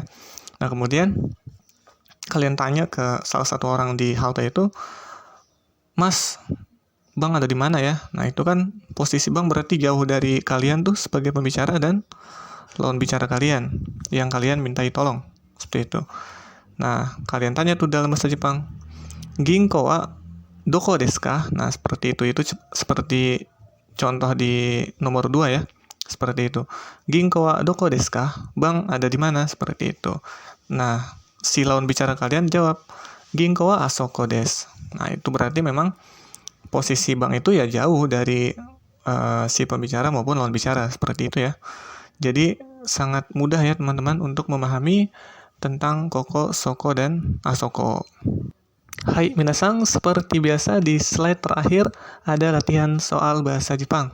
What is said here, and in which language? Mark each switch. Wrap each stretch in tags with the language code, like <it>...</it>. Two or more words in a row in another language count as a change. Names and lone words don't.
<id>Nah, kemudian kalian tanya ke salah satu orang di halte itu, Mas, bank ada di mana ya? Nah, itu kan posisi bank berarti jauh dari kalian tuh sebagai pembicara dan lawan bicara kalian yang kalian mintai tolong. Seperti itu. Nah, kalian tanya tuh dalam bahasa Jepang,</id> <ja>ぎんこうはどこですか?</ja> <id>Nah, seperti itu. Itu seperti contoh di nomor 2 ya. Seperti itu.</id> <ja>ぎんこうはどこですか?</ja> <id>Bank ada di mana? Seperti itu. Nah, si lawan bicara kalian jawab,</id> <ja>ぎんこうはあそこです.</ja> <id>Nah, itu berarti memang posisi bank itu ya jauh dari si pembicara maupun lawan bicara, seperti itu ya. Jadi sangat mudah ya teman-teman untuk memahami tentang koko, soko, dan asoko.</id> <ja>はい、みなさん,</ja> <id>seperti biasa di slide terakhir ada latihan soal bahasa Jepang.</id>